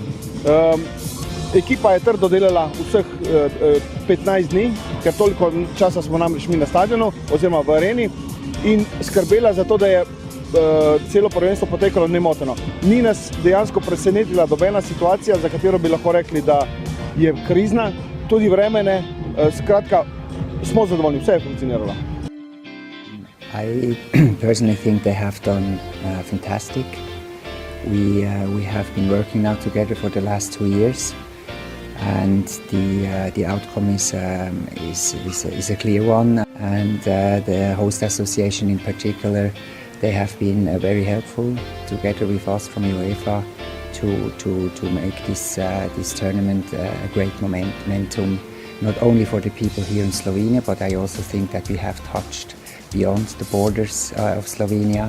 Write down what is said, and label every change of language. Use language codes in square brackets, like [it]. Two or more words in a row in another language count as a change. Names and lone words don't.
[sl] Ekipa je trdo delala vseh 15 dni, ker toliko časa smo namreč mi na stadionu oziroma v areni in skrbela za to, da je celo prvenstvo potekalo nemoteno. Ni nas dejansko presenetila nobena situacija, za katero bi lahko rekli, da je krizna, tudi vremene, skratka, smo zadovoljni, vse je funkcioniralo. [en] I personally think they have done fantastic. We have been working now together for the last 2 years, and the outcome is a clear one. And the host association in particular, they have been very helpful together with us from UEFA to make this tournament a great momentum, not only for the people here in Slovenia, but I also think that we have touched beyond the borders of Slovenia.